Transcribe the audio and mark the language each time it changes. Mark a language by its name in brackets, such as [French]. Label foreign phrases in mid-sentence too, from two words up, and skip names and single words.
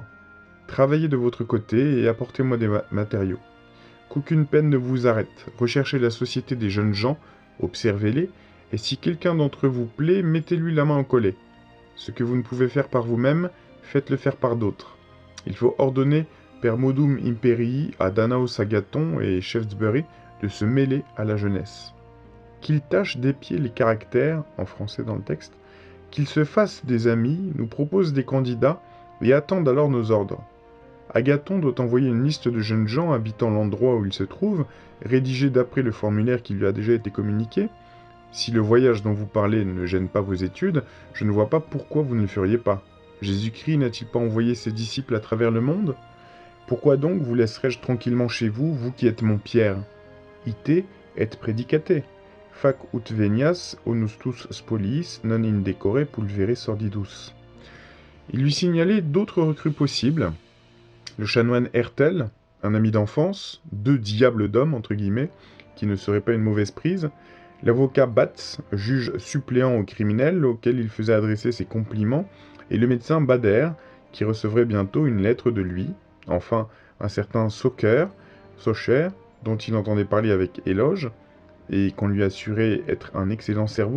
[French] Travaillez de votre côté et apportez-moi des matériaux. Qu'aucune peine ne vous arrête, recherchez la société des jeunes gens, observez-les, et si quelqu'un d'entre vous plaît, mettez-lui la main au collet. Ce que vous ne pouvez faire par vous-même, faites-le faire par d'autres. Il faut ordonner [Latin] per modum imperii [French] à Danaus Agathon et Shaftesbury de se mêler à la jeunesse. Qu'ils tâchent d'épier les caractères, en français dans le texte, qu'ils se fassent des amis, nous proposent des candidats et attendent alors nos ordres. Agathon doit envoyer une liste de jeunes gens habitant l'endroit où ils se trouvent, rédigée d'après le formulaire qui lui a déjà été communiqué. Si le voyage dont vous parlez ne gêne pas vos études, je ne vois pas pourquoi vous ne le feriez pas. Jésus-Christ n'a-t-il pas envoyé ses disciples à travers le monde ? Pourquoi donc vous laisserai-je tranquillement chez vous, vous qui êtes mon Pierre ? [Latin] Ite et predicate. Fac ut venias onustus spoliis non indecore pulvere sordidus. [French] Il lui signalait d'autres recrues possibles. Le chanoine Hertel, un ami d'enfance, 2 diables d'hommes, entre guillemets, qui ne seraient pas une mauvaise prise, l'avocat Batz, juge suppléant aux criminels, auquel il faisait adresser ses compliments, et le médecin Bader, qui recevrait bientôt une lettre de lui, enfin un certain Socher, dont il entendait parler avec éloge, et qu'on lui assurait être un excellent cerveau.